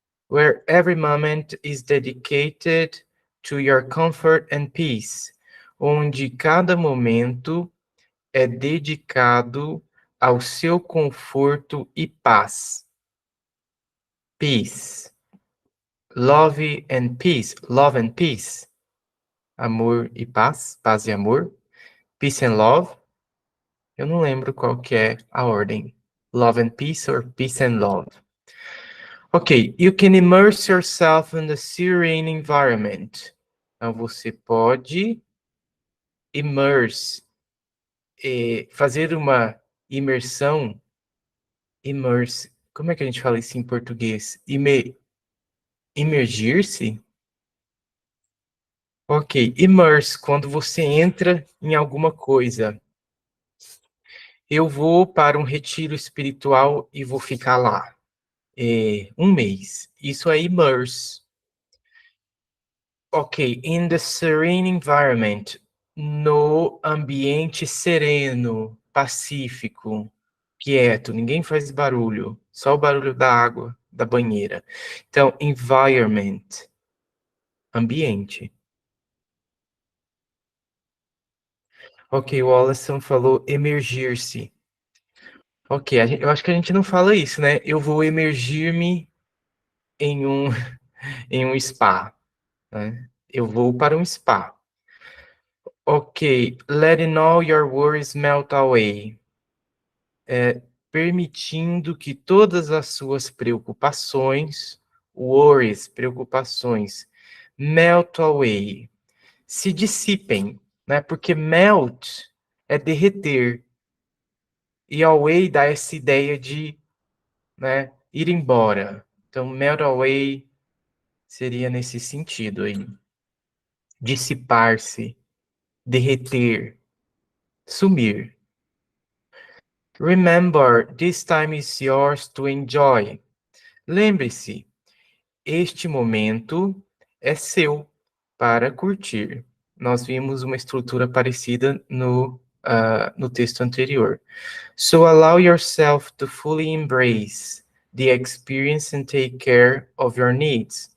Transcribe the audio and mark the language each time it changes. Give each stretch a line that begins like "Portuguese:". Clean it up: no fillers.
English: Where every moment is dedicated to your comfort and peace.
Portuguese: Onde cada momento é dedicado ao seu conforto e paz.
English: Peace. Love and peace. Love and peace.
Portuguese: Amor e paz. Paz e amor.
English: Peace and love.
Portuguese: Eu não lembro qual que é a ordem.
English: Love and peace or peace and love. Ok, you can immerse yourself in the serene environment.
Portuguese: Então, você pode immerse, fazer uma imersão. Immerse. Como é que a gente fala isso em português? Imergir-se? Ok, immerse, quando você entra em alguma coisa. Eu vou para um retiro espiritual e vou ficar lá. Um mês. Isso é immerse.
English: Ok, in the serene environment.
Portuguese: No ambiente sereno, pacífico, quieto, ninguém faz barulho, só o barulho da água, da banheira. Então, environment, ambiente. Ok, o Wallace falou emergir-se. Ok, eu acho que a gente não fala isso, né? Eu vou emergir-me em um, em um spa, né? Eu vou para um spa.
English: Ok, letting all your worries melt away.
Portuguese: Permitindo que todas as suas preocupações, worries, preocupações, melt away, se dissipem, né? Porque melt é derreter, e away dá essa ideia de, né, ir embora. Então, melt away seria nesse sentido aí. Dissipar-se, derreter, sumir.
English: Remember, this time is yours to enjoy.
Portuguese: Lembre-se, este momento é seu para curtir. Nós vimos uma estrutura parecida no texto anterior.
English: So allow yourself to fully embrace the experience and take care of your needs.